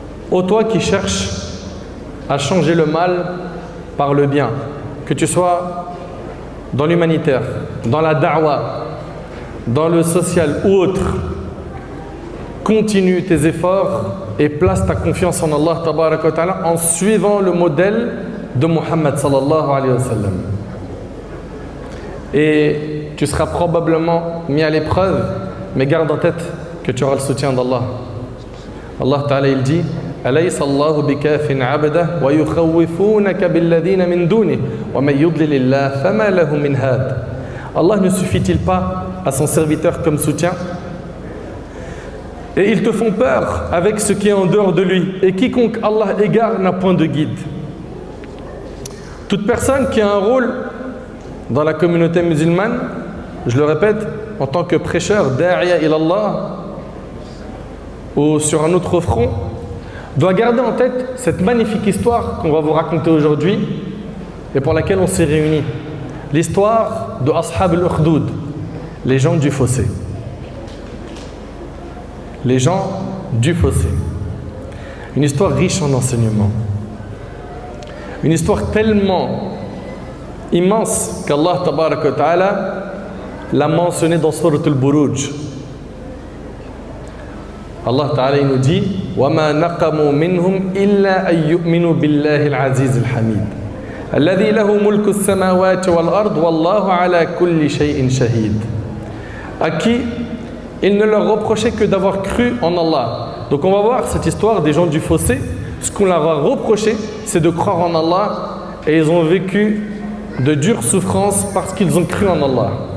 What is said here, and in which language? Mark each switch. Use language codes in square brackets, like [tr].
[fr] Ô toi qui cherches à changer le mal par le bien, que tu sois dans l'humanitaire, dans la da'wa, dans le social ou autre, continue tes efforts et place ta confiance en Allah tabaraka wa ta'ala en suivant le modèle de Muhammad sallallahu alayhi wa sallam. Et tu seras probablement mis à l'épreuve, mais garde en tête que tu auras le soutien d'Allah. Allah Ta'ala il dit [ar] أليس الله بكاف عبده ويخوفونك بالذين من دونه ومن يضلل الله فما له من هاد. [fr] Allah ne suffit-il pas à son serviteur comme soutien? Et ils te font peur avec ce qui est en dehors de lui. Et quiconque Allah égare n'a point de guide. Toute personne qui a un rôle dans la communauté musulmane, je le répète, en tant que prêcheur, da'iya ilallah, ou sur un autre front, doit garder en tête cette magnifique histoire qu'on va vous raconter aujourd'hui et pour laquelle on s'est réunis. L'histoire de Ashab al-Ukhdud, les gens du fossé. Les gens du fossé. Une histoire riche en enseignements. Une histoire tellement immense qu'Allah Tabaraka wa Ta'ala l'a mentionné dans Surat al-Buruj. Allah Ta'ala il nous dit [ar] وَمَا نَقَمُوا مِنْهُمْ إِلَّا أَن يُؤْمِنُوا بِاللَّهِ الْعَزِيزِ الْحَمِيدِ الَّذِي لَهُ مُلْكُ السَّمَاوَاتِ وَالْأَرْضِ وَاللَّهُ عَلَى كُلِّ شَيْءٍ شَهِيدٌ. [fr] À qui il ne leur reprochait que d'avoir cru en Allah. Donc on va voir cette histoire des gens du fossé. Ce qu'on leur a reproché, c'est de croire en Allah et ils ont vécu de dures souffrances parce qu'ils ont cru en Allah.